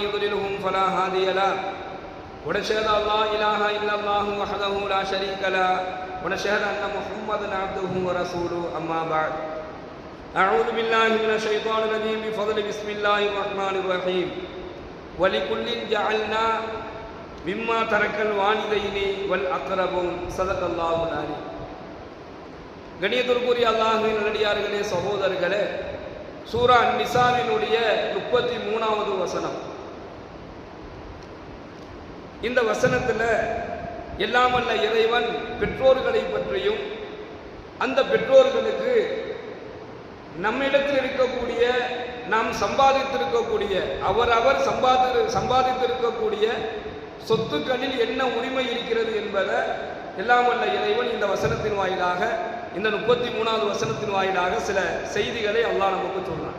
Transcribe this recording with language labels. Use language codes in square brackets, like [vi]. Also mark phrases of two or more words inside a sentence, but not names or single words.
[ar] يضللهم فلا هادي له ونشهد أن لا إله إلا الله وحده لا شريك له ونشهد أن محمدا عبده ورسوله أما بعد أعوذ بالله من الشيطان الرجيم بفضل بسم الله الرحمن الرحيم ولكل جعلنا مما ترك الوالدين والأقربون صدق الله العليم. [ta] கணியத்திற்குரிய அல்லாஹ்வின் நல்லடியார்களே, சகோதரர்களே, சூரா நிசாவினுடைய 33வது வசனம். இந்த வசனத்தில் எல்லாம் வல்ல இறைவன் பெற்றோர்களை பற்றியும் அந்த பெற்றோர்களுக்கு நம்மிடத்தில் இருக்கக்கூடிய நாம் சம்பாதித்திருக்கக்கூடிய அவரவர் சம்பாதித்திருக்கக்கூடிய சொத்துக்களில் என்ன உரிமை இருக்கிறது என்பதை எல்லாம் வல்ல இறைவன் இந்த வசனத்தின் வாயிலாக, இந்த 33வது வசனத்தின் வாயிலாக சில செய்திகளை அல்லாஹ் நமக்கு சொல்றான்.